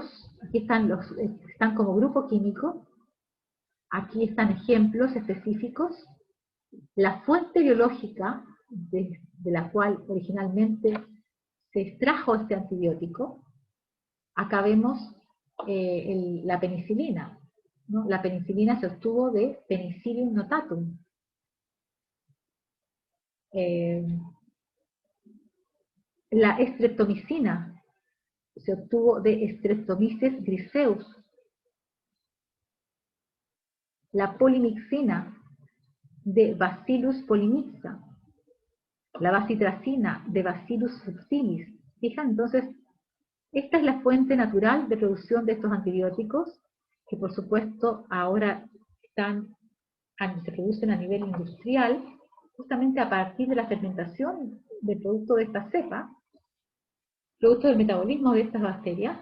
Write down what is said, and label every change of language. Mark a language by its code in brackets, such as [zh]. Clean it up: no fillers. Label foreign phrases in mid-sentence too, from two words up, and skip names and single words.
[es] Aquí están como grupo químico, aquí están ejemplos específicos, la fuente biológica de la cual originalmente se extrajo este antibiótico. Acá vemos la penicilina, ¿no? La penicilina se obtuvo de Penicillium notatum. La streptomicina se obtuvo de Streptomyces griseus. La polimixina de Bacillus polimixa. La bacitracina de Bacillus subtilis. ¿Fijan? Entonces, esta es la fuente natural de producción de estos antibióticos, que por supuesto ahora se producen a nivel industrial, justamente a partir de la fermentación del producto de esta cepa, producto del metabolismo de estas bacterias.